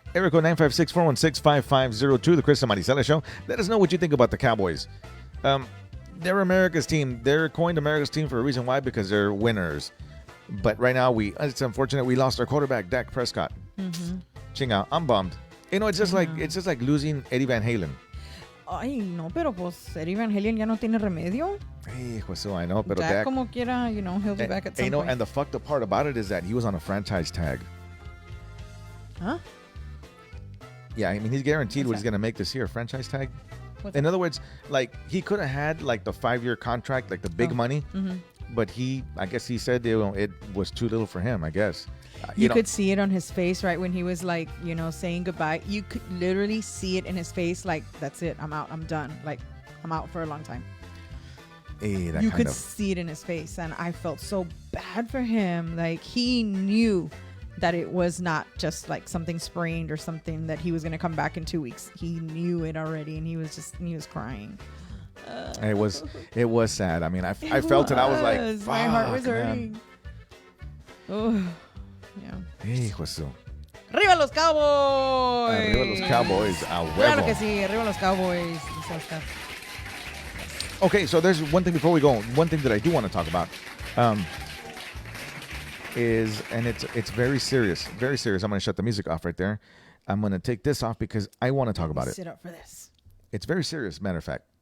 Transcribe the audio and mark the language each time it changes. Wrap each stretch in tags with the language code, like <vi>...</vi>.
<en>Area code 956-416-5502, the Chris and Marisela Show. Let us know what you think about the Cowboys. They're America's team. They're coined America's team for a reason. Why? Because they're winners. But right now, it's unfortunate we lost our quarterback, Dak Prescott. Chinga, I'm bummed. It's just like losing Eddie Van Halen.</en> <es>Ay, no, pero pues Eddie Van Halen ya no tiene remedio.</es> <en>Hey, José, I know, pero Dak Dak.</en> <es>como quiera,</es> <en>he'll be back at some point. And the fucked up part about it is that he was on a franchise tag. Huh? Yeah, I mean, he's guaranteed What's what he's that? going to make this year. Franchise tag? In other words, like he could have had like the 5-year contract, like the big money, but I guess he said it was too little for him. I guess You could see it on his face right when he was like, saying goodbye. You could literally see it in his face, like, that's it, I'm out, I'm done. Like, I'm out for a long time. You could see it in his face, and I felt so bad for him. Like, he knew that it was not just like something sprained or something that he was going to come back in 2 weeks. He knew it already, and he was crying. It was sad. I mean, I felt it. I was like, fuck, my heart was man. hurting. Oh, yeah.</en> <es>Hijo de su. ¡Arriba los Cowboys! Arriba los Cowboys, a huevo. Claro que sí, arriba los Cowboys. Dice Oscar.</es> <en>Okay, so there's one thing before we go. One thing that I do want to talk about it's very serious. Very serious. I'm going to shut the music off right there. I'm going to take this off because I want to talk about it. Sit up for this. It's very serious, matter of fact.</en>